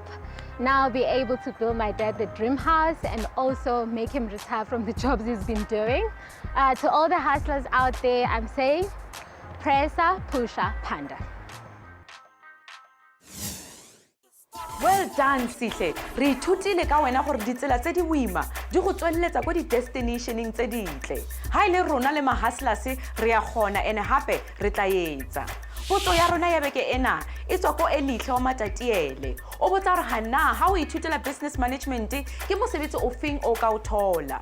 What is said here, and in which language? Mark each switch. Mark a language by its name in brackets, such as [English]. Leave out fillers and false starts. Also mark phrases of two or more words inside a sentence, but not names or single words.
[English] Now I'll be able to build my dad the dream house and also make him retire from the jobs he's been doing. To all the hustlers out there, I'm saying, pressa, pusha, panda. Well done, Sihle. [Southern Sotho] Re ithutile ka wena gore ditsela tse di boima di go tswelletsa ko di-destinationeng tse dintle. Ha ile rona le ma-hustlers re a kgona ene hape re tla etsa. Potso ya rona ya beke ena e tswa ko Elihle wa Matatiele. O botsa gore hana ha o ithutela [English] business management [Southern Sotho] ke mosebetsi ofeng o ka o thola.